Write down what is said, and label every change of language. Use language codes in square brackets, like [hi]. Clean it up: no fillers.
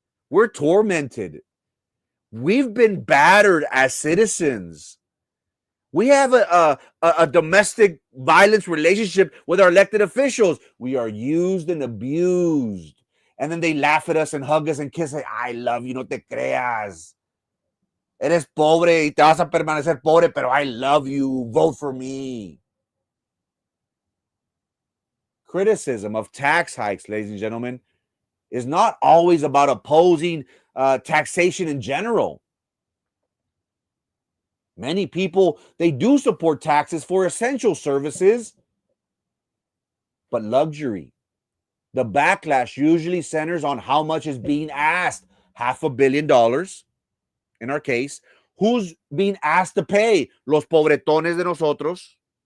[en] We're tormented. We've been battered as citizens. We have a domestic violence relationship with our elected officials. We are used and abused. And then they laugh at us and hug us and kiss us. "I love you, [es] no te creas." Eres pobre y te vas a permanecer pobre, pero [en] I love you. Vote for me. Criticism of tax hikes, ladies and gentlemen, is not always about opposing taxation in general. Many people, they do support taxes for essential services, but luxury. The backlash usually centers on how much is being asked. $500 million in our case. Who's being asked to pay? [es] Los pobretones de nosotros.